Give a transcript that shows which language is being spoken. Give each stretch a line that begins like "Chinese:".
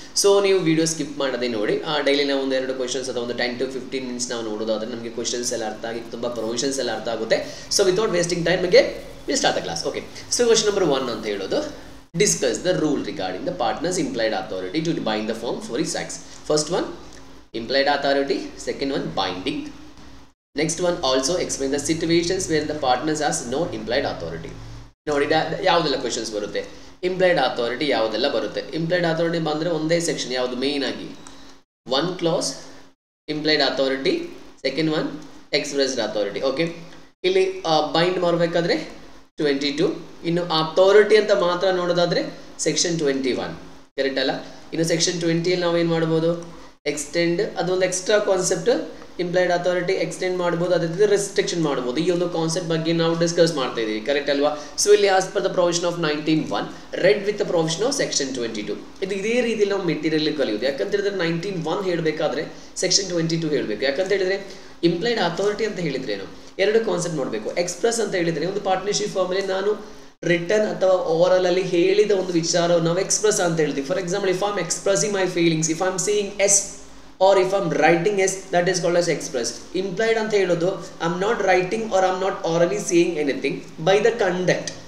Kannada: So ನೀವು video skip ಮಾಡದೆ ನೋಡಿ. ಡೈಲಿ ನಾವು ಒಂದು 2 ಕ್ವೆಶ್ಚನ್ಸ್ ಅಥವಾ ಒಂದು 10 to 15 ಮಿನಿಟ್ಸ್ ನಾವು ನೋಡೋದಾದ್ರೆ ನಮಗೆ ಕ್ವೆಶ್ಚನ್ಸ್ ಎಲ್ಲ ಅರ್ಥ ಆಗಿ ತುಂಬ ಪ್ರೊವಿಷನ್ಸ್ ಎಲ್ಲ ಅರ್ಥ ಆಗುತ್ತೆ.
English: so without wasting time
Kannada: ನಮಗೆ
English: Will start the class. Okay, so question number 1
Kannada: ಅಂತ ಹೇಳೋದು
English: Discuss the rule regarding the partners implied authority to bind the firm for its acts. First one implied authority, second one binding. Next one also explain the situations where the partners has no implied authority.
Kannada: ನೋಡಿ ಯಾವುದೆಲ್ಲ questions ಬರುತ್ತೆ, implied authority ಯಾವುದೆಲ್ಲ ಬರುತ್ತೆ. Implied authority ಬಂದರೆ ಒಂದೇ section ಯಾವುದು main ಆಗಿ 1 clause implied authority, second one expressed authority. Okay, ಇಲ್ಲಿ ಬೈಂಡ್ ಮಾಡಬೇಕಾದ್ರೆ 22, ಇನ್ನು ಅಥಾರಿಟಿ ಅಂತ ಮಾತ್ರ ನೋಡೋದಾದ್ರೆ ಸೆಕ್ಷನ್ 21 ಕರೆಕ್ಟ್ ಅಲ್ಲ. ಇನ್ನು ಸೆಕ್ಷನ್ 20 ನಾವೇನು ಮಾಡ್ಬೋದು, ಎಕ್ಸ್ಟೆಂಡ್, ಅದೊಂದು extra concept. Implied authority extend ಮಾಡ್ಬೋದು, ಅದೇ ರೆಸ್ಟ್ರಿಕ್ಷನ್ ಮಾಡ್ಬೋದು. ಈ ಒಂದು ಕಾನ್ಸೆಪ್ಟ್ ಬಗ್ಗೆ ನಾವು ಡಿಸ್ಕಸ್ ಮಾಡ್ತಾ ಇದ್ದೀವಿ, ಕರೆಕ್ಟ್ ಅಲ್ವಾ.
English: so
Kannada: ಇಲ್ಲಿ
English: As per the provision of 19(1) read with the provision of section 22.
Kannada: ಇದು ಇದೇ ರೀತಿ ನಾವು ಮೆಟೀರಿಯಲ್ ಕಲಿಯೋದು. ಯಾಕಂತ ಹೇಳಿದ್ರೆ 19(1) ಹೇಳಬೇಕಾದ್ರೆ ಸೆಕ್ಷನ್ 22 ಹೇಳಬೇಕು. ಯಾಕಂತ ಹೇಳಿದ್ರೆ ಇಂಪ್ಲೈಡ್ ಅಥಾರಿಟಿ ಅಂತ ಹೇಳಿದ್ರೇನು, 2 ಕಾನ್ಸೆಪ್ಟ್ ನೋಡಬೇಕು. ಎಕ್ಸ್ಪ್ರೆಸ್ ಅಂತ ಹೇಳಿದ್ರೆ ಒಂದು ಪಾರ್ಟ್ನರ್ಶಿಪ್ ಫಾರ್ಮಲ್ಲಿ ನಾನು ರಿಟರ್ನ್ ಅಥವಾ ಓವರಾಲ್ ಅಲ್ಲಿ ಹೇಳಿದ ಒಂದು ವಿಚಾರವನ್ನು ನಾವು ಎಕ್ಸ್ಪ್ರೆಸ್ ಅಂತ ಹೇಳ್ತೀವಿ.
English: For example, if I am expressing my feelings, if I am saying S or if I'm writing S, that is called as express. Implied
Kannada: ಅಂತ ಹೇಳೋದು
English: I'm not writing or I'm not orally saying anything by the conduct.